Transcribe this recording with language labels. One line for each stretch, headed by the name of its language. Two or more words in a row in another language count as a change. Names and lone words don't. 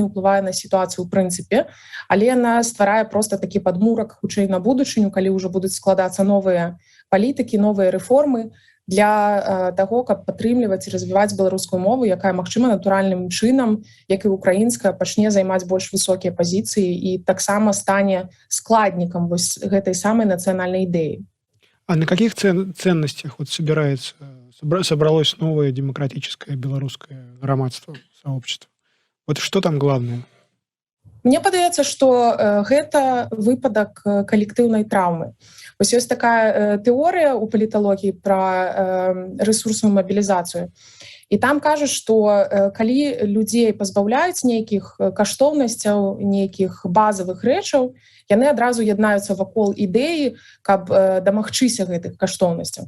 Belarusian: ўплывае на сітуацыю ў прынцыпе, але яна стварае проста такі падмурак хутчэй на будучыню, калі ўжо будуць складацца новыя палітыкі, новыя рэформы, для таго, каб падтрымліваць і развіваць беларускую мову, якая, магчыма, натуральным чынам, як і украінская, пачне займаць больш высокія пазіцыі і таксама стане складнікам гэтай самай нацыянальнай ідэі.
Russian: А на каких ценностях собралось новое демократическое белорусское громадство, сообщество? Вот что там главное?
Belarusian: Мне падаецца, што гэта выпадак калектыўнай траўмы. Вось ёсць такая тэорыя ў паліталогіі пра рэсурсную мабілізацыю. І там кажуць, што калі людзей пазбаўляюць нейкіх каштоўнасцяў, нейкіх базавых рэчаў, яны адразу яднаюцца вакол ідэі, каб дамагчыся гэтых каштоўнасцяў.